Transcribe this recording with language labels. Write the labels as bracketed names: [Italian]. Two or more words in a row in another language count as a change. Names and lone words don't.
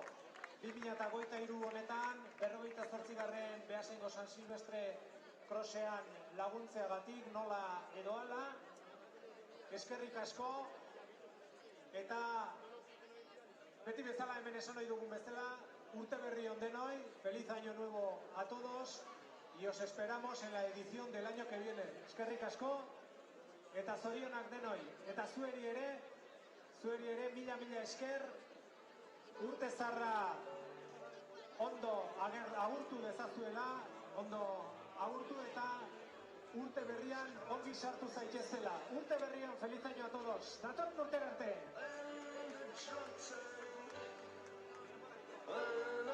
[Basque] 2023 honetan, 48. Beasaingo San Silvestre Crossean laguntzeagatik, nola edo ala. Eskerrik asko. Eta beti bezala hemen esan nahi dugun bezala, urte berri on denoi, [Spanish] feliz año nuevo a todos, y os esperamos en la edición del año que viene. [Basque] Eskerrik asko, eta zorionak denoi, eta zueri ere, mila esker, urte zarra ondo agurtu dezazuela, ondo agurtu eta urte berrian ongi sartu zaitezela. Urte berrian, [Spanish] feliz año a todos. [Basque] Datorren urtera arte!